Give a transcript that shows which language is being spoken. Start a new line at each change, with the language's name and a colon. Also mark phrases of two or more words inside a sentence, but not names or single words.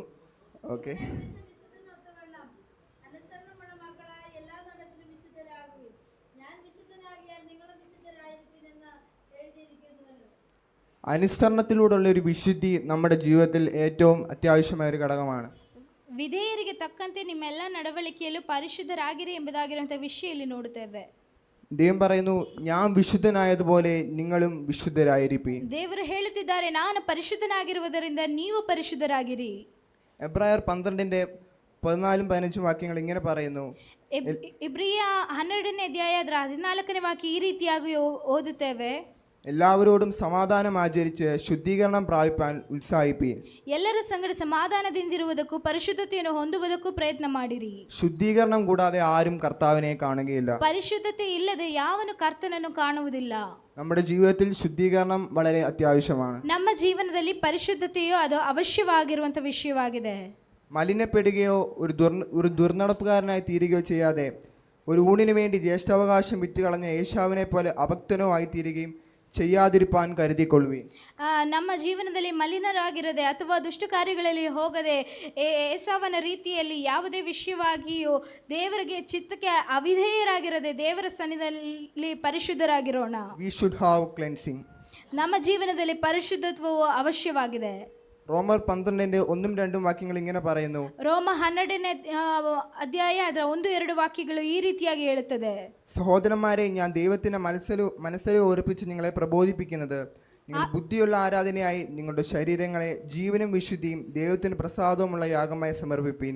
Malayalam: ഓക്കെ. അനുസരണത്തിലൂടെയുള്ള ഒരു വിശുദ്ധി നമ്മുടെ ജീവിതത്തിൽ ഏറ്റവും അത്യാവശ്യമായ ഒരു ഘടകമാണ്.
Kannada: ವಿಧೇಯರಿಗೆ ತಕ್ಕಂತೆ ನಿಮ್ಮೆಲ್ಲ ನಡವಳಿಕೆಯಲ್ಲೂ ಪರಿಶುದ್ಧರಾಗಿರಿ ಎಂಬುದಾಗಿರುವಂಥ ವಿಷಯ ಇಲ್ಲಿ ನೋಡುತ್ತೇವೆ.
Malayalam: ദൈവം പറയുന്നു, ഞാൻ വിശുദ്ധനായതുപോലെ നിങ്ങളും വിശുദ്ധരായിരിക്കും.
Kannada: ದೇವರು ಹೇಳುತ್ತಿದ್ದಾರೆ, ನಾನು ಪರಿಶುದ್ಧನಾಗಿರುವುದರಿಂದ ನೀವು ಪರಿಶುದ್ಧರಾಗಿರಿ.
Malayalam: എബ്രായർ 12:14-15 വാക്യങ്ങൾ ഇങ്ങനെ പറയുന്നു.
Kannada: ಇಬ್ರಿಯ 12ನೇ ಅಧ್ಯಾಯ ಅದರ 14ನೇ ವಾಕ್ಯ ಈ ರೀತಿಯಾಗಿ ಓದುತ್ತೇವೆ.
Malayalam: എല്ലാവരോടും സമാധാനം ആചരിച്ച് ശുദ്ധീകരണം പ്രാപിപ്പാൻ ഉത്സാഹിപ്പീൻ.
Kannada: ಎಲ್ಲರ ಸಂಗಡ ಸಮಾಧಾನದಿಂದಿರುವುದಕ್ಕೂ ಪರಿಶುದ್ಧತೆಯನ್ನು ಹೊಂದುವುದಕ್ಕೂ ಪ್ರಯತ್ನ ಮಾಡಿರಿ.
Malayalam: ശുദ്ധീകരണം കൂടാതെ ആരും കർത്താവിനെ കാണുകയില്ല.
Kannada: ಪರಿಶುದ್ಧತೆ ಇಲ್ಲದೆ ಯಾವನು ಕರ್ತನನ್ನು ಕಾಣುವುದಿಲ್ಲ.
Malayalam: നമ്മുടെ ജീവിതത്തിൽ ശുദ്ധീകരണം വളരെ അത്യാവശ്യമാണ്.
Kannada: ನಮ್ಮ ಜೀವನದಲ್ಲಿ ಪರಿಶುದ್ಧತೆಯು ಅದು ಅವಶ್ಯವಾಗಿರುವಂಥ ವಿಷಯವಾಗಿದೆ.
Malayalam: മലിനപ്പെടുകയോ ഒരു ദുർനടപ്പുകാരനായി തീരുകയോ ചെയ്യാതെ ഒരു ഊണിനു വേണ്ടി ജ്യേഷ്ഠാവകാശം വിറ്റുകളഞ്ഞ ഏശാവിനെ പോലെ അഭക്തനോ ആയി തീരുകയും ചെയ്യാതിരിപ്പാൻ കരുതിക്കൊള്ളുവീൻ.
Kannada: ನಮ್ಮ ಜೀವನದಲ್ಲಿ ಮಲಿನರಾಗಿರದೆ ಅಥವಾ ದುಷ್ಟ ಕಾರ್ಯಗಳಲ್ಲಿ ಹೋಗದೆ ಏಸಾವನ ರೀತಿಯಲ್ಲಿ ಯಾವುದೇ ವಿಷಯವಾಗಿಯೂ ದೇವರಿಗೆ ಚಿತ್ತಕ್ಕೆ ಅವಿಧೇಯರಾಗಿರದೆ ದೇವರ ಸನ್ನಿಧಿಯಲ್ಲಿ ಪರಿಶುದ್ಧರಾಗಿರೋಣ.
English: We should have cleansing.
Kannada: ನಮ್ಮ ಜೀವನದಲ್ಲಿ ಪರಿಶುದ್ಧತ್ವವು ಅವಶ್ಯವಾಗಿದೆ.
Malayalam: റോമർ 12:1-2 വാക്യങ്ങൾ ഇങ്ങനെ പറയുന്നു.
Kannada: ರೋಮ 12ನೇ ಅಧ್ಯಾಯ ಅದರ 1-2 ವಾಕ್ಯಗಳು ಈ ರೀತಿಯಾಗಿ ಹೇಳುತ್ತದೆ.
Malayalam: സഹോദരന്മാരെ, ഞാൻ ദൈവത്തിന്റെ മനസ്സിൽ ഓർപ്പിച്ച് നിങ്ങളെ പ്രബോധിപ്പിക്കുന്നത്, നിങ്ങൾ ബുദ്ധിയുള്ള ആരാധനയായി നിങ്ങളുടെ ശരീരങ്ങളെ ജീവനും വിശുദ്ധിയും ദൈവത്തിന് പ്രസാദവുമുള്ള യാഗമായി സമർപ്പിപ്പീൻ.